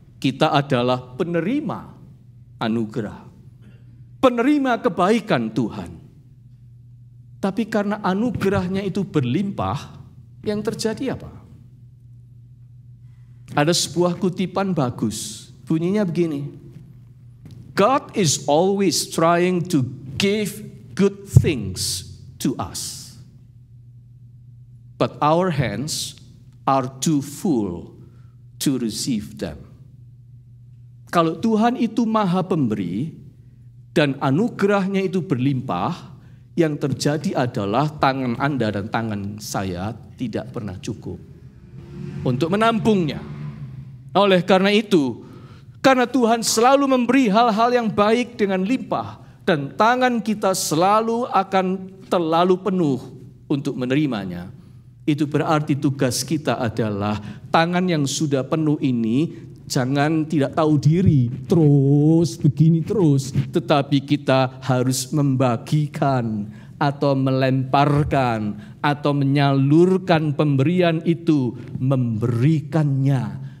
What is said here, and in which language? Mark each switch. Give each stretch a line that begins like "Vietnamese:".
Indonesian: Kita adalah penerima anugerah. Penerima kebaikan Tuhan. Tapi karena anugerahnya itu berlimpah, yang terjadi apa? Ada sebuah kutipan bagus. Bunyinya begini.
English: God is always trying to give good things to us. but our hands are too full to receive them.
Indonesian: Kalau Tuhan itu maha pemberi dan anugerahnya itu berlimpah, yang terjadi adalah tangan Anda dan tangan saya tidak pernah cukup untuk menampungnya. Oleh karena itu, karena Tuhan selalu memberi hal-hal yang baik dengan limpah, dan tangan kita selalu akan terlalu penuh untuk menerimanya, itu berarti tugas kita adalah tangan yang sudah penuh ini jangan tidak tahu diri, terus begini terus, tetapi kita harus membagikan atau melemparkan atau menyalurkan pemberian itu, memberikannya.